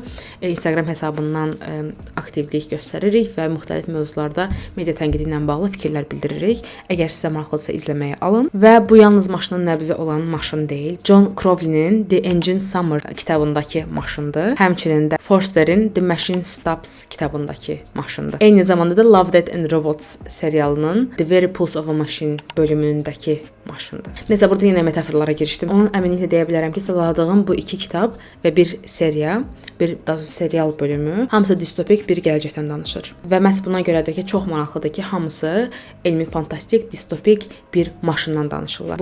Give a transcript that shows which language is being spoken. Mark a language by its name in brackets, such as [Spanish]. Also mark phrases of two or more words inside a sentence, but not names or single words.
[Azerbaijani] Instagram hesabından aktivlik göstəririk və müxtəlif mövzularda media tənqidi ilə bağlı fikirlər bildiririk. Əgər sizə maraqlıdırsa izləməyə alın və bu yalnız maşının nəbzi olan maşın deyil. John Crowley'nin The Engine Summer kitabındakı maşındır. Həmçinin də Forster'in The Machine Stops kitabındakı maşındır. Eyni zamanda da Love, Death and Robots serialının The Very Pulse of a Machine bölümündəki maşındır. Nəsə burada yenə metaforlara girişdim. Onun əminliklə deyə bilərəm ki, sıraladığım bu iki kitab və bir seriya, serial bölümü hamısı distopik bir gələcəkdən danışır. Və məhz buna görədir ki, çox maraqlıdır ki, hamısı elmi fantastik, distopik bir maşından danışırlar.